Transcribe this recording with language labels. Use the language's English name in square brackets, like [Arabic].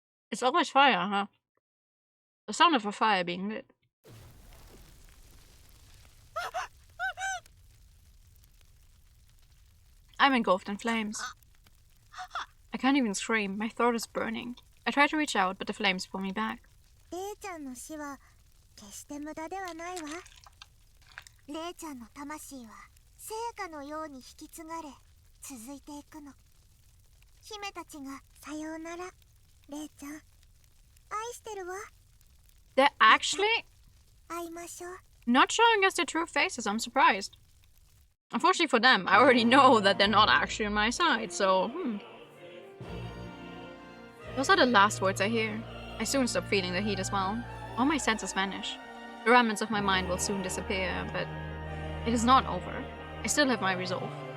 [English] It's always fire, huh? The sound of a fire being lit. I'm engulfed in flames. I can't even scream. My throat is burning. I try to reach out, but the flames pull me back. [Japanese] レイちゃんの死は決して無駄ではないわ。レイちゃんの魂は聖火のように引き継がれ続いていくの。姫たちがさようなら。レイちゃん、愛してるわ。 [English] They're actually [Japanese] 会いましょう。 [English] not showing us their true faces. I'm surprised. Unfortunately for them, I already know that they're not actually on my side, so Those are the last words I hear. I soon stop feeling the heat as well. All my senses vanish. The remnants of my mind will soon disappear, but it is not over. I still have my resolve.